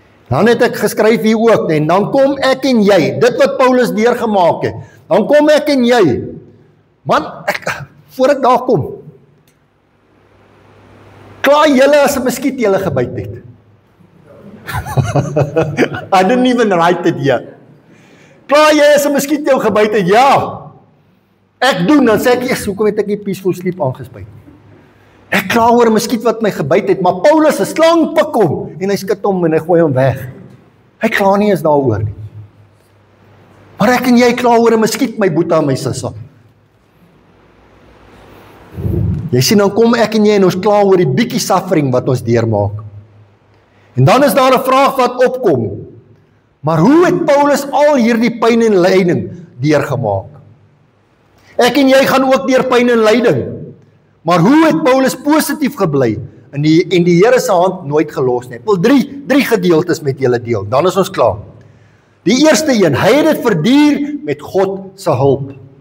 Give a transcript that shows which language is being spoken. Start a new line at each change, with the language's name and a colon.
Afrikaans: Dan het ek geskryf hier ook, en dan kom ek en jy, dit wat Paulus deurgemaak het, dan kom ek en jy, man, voor ek daar kom, klaar julle as 'n muskiet julle gebyt het.
English: I didn't even write it yet.
Afrikaans: Klaar jy as 'n muskiet jou gebyt het, ja, ek doen, dan sê ek, yes, hoekom het ek nie peaceful sleep aangespuit? Ek kla oor 'n muskiet wat my gebyt het, maar Paulus 'n slang pik hom en hy skud hom en hy gooi hom weg. Hy kla nie eens daaroor nie. Maar ek en jy kla oor 'n muskiet, my boetie en my sussie. Jy sien, dan kom ek en jy en ons kla oor die bietjie suffering wat ons deurmaak. En dan is daar 'n vraag wat opkom. Maar hoe het Paulus al hierdie pyn en lyding deurgemaak? Ek en jy gaan ook deur pyn en lyding. Maar hoe het Paulus positief gebly en die Here se hand nooit gelos nie? Ek wil drie gedeeltes met julle deel, dan is ons klaar. Die eerste een, hy het dit verduur met God se hulp.